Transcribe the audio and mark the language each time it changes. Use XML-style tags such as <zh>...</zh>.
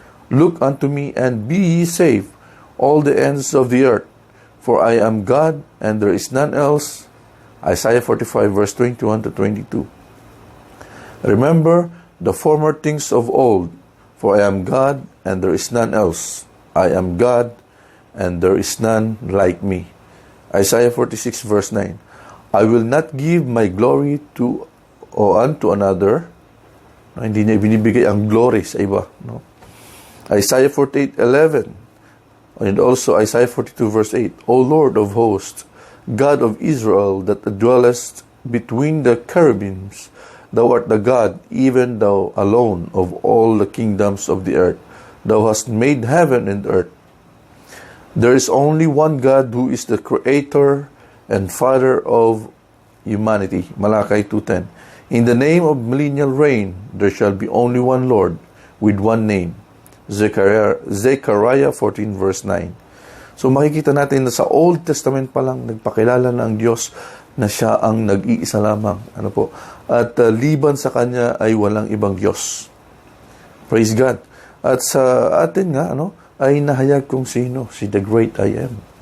<en>Look unto me and be ye saved, all the ends of the earth, for I am God, and there is none else. Isaiah 45 verse 21 to 22. Remember the former things of old, for I am God, and there is none else. I am God, and there is none like me. Isaiah 46 verse 9. I will not give my glory to o unto another.</en> <tl>No, hindi niya binibigay ang glory sa iba.</tl> <en>No? Isaiah 48:11. And also Isaiah 42 verse 8. O Lord of hosts, God of Israel, that dwellest between the cherubims, thou art the God, even thou alone, of all the kingdoms of the earth. Thou hast made heaven and earth. There is only one God who is the creator and father of humanity. Malachi 2:10. In the name of millennial reign, there shall be only one Lord, with one name. Zechariah 14 verse 9.</en> <tl>So makikita natin na sa Old Testament pa lang nagpakilala na ang Diyos na siya ang nag-iisa lamang. Ano po? At liban sa Kanya ay walang ibang Diyos.</tl> <en>Praise God.</en> <tl>At sa atin nga, ay nahayag kung sino, si The Great I Am.</tl>